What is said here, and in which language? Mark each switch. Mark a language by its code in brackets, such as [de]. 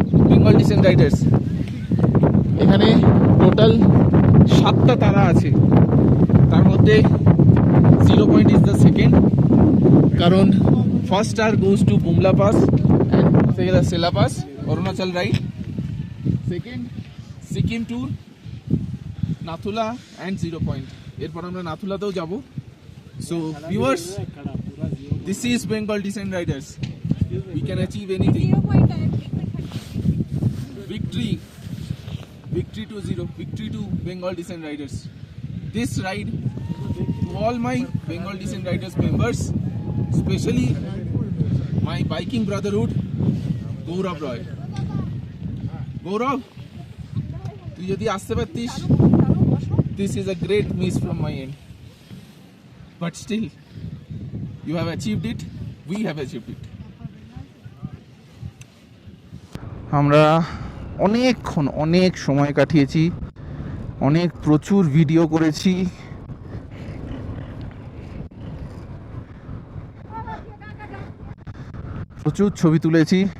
[bn] Bengal dissent Riders, এখানে total 7টা তারা আছে, তার মধ্যে [en] zero point is the second, [bn] কারণ first star goes to Bumla pass and Sela pass Arunachal ride, second Sikkim two Nathula and zero point. এরপর আমরা নাথুলাতেও যাব। [en] So viewers, this is Bengal descent riders, we can achieve anything. Victory to zero, victory to Bengal Descent Riders. This ride to all my Bengal Descent Riders members, especially my biking brotherhood, Gaurav Roy. Gaurav, [bn] তুই যদি আসতে পারতিস, [en] this is a great miss from my end. But still, you have achieved it, we have achieved it. [bn] আমরা অনেকক্ষণ অনেক সময় কাটিয়েছি, প্রচুর ভিডিও করেছি। প্রচুর ছবি তুলেছি।